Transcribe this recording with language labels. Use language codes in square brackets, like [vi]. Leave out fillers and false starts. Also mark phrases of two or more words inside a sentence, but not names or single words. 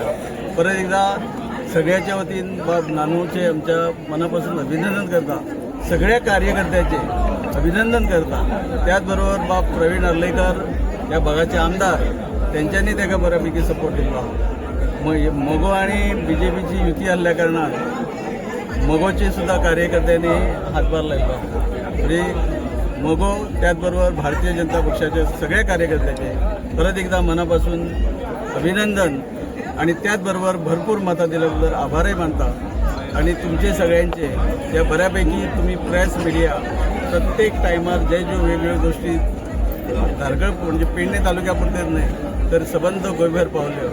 [kok] परत एकदा सगळ्याच्या वतीन बाब नानूचे आमच्या मनापासून अभिनंदन करता, सगळ्या कार्यकर्त्याचे अभिनंदन करता. त्याचबरोबर बाब प्रवीण अर्लेकर या भागाचे आमदार त्यांच्यानी ताका बऱ्यापैकी सपोर्ट दिला. मोगो आणि BJPची युती आसल्या कारणान मोगोचे सुद्धा कार्यकर्त्यांनी हातभार लायला. म्हणजे मोगो त्याचबरोबर भारतीय जनता पक्षाच्या सगळ्या कार्यकर्त्याचे परत एकदा मनापासून अभिनंदन आणि त्याचबरोबर भरपूर मतं दिल्याबद्दल आभारही मानता. आणि तुमचे सगळ्यांचे या बऱ्यापैकी तुम्ही [en] press media [kok] प्रत्येक टायमार जे वेगवेगळ्या गोष्टी धारगळ म्हणजे पेडणे तालुक्यापुरतेच नाही तर सबंध गोंयभर पावले.